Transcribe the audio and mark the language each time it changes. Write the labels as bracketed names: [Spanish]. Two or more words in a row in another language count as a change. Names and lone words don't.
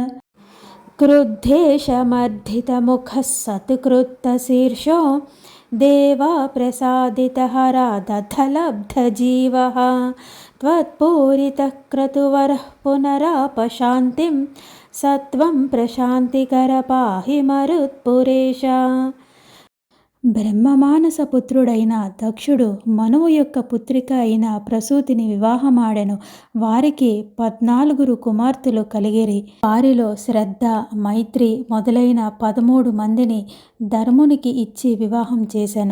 [Sanskrit] क्रुद्धेशमर्धितमुखः सत्कृत्तशीर्षो देवा प्रसादितहरा दधलब्धजीवः त्वत्पूरितः क्रतुवरः पुनरापशान्तिं सत्वं प्रशान्तिकर पाहि मरुत्पुरेश. [Telugu] బ్రహ్మమానస పుత్రుడైన దక్షుడు మనువు యొక్క పుత్రిక అయిన ప్రసూతిని వివాహమాడెను. వారికి 14 కుమార్తెలు కలిగిరి. వారిలో శ్రద్ధ, మైత్రి మొదలైన 13 మందిని ధర్మునికి ఇచ్చి వివాహం చేశాను.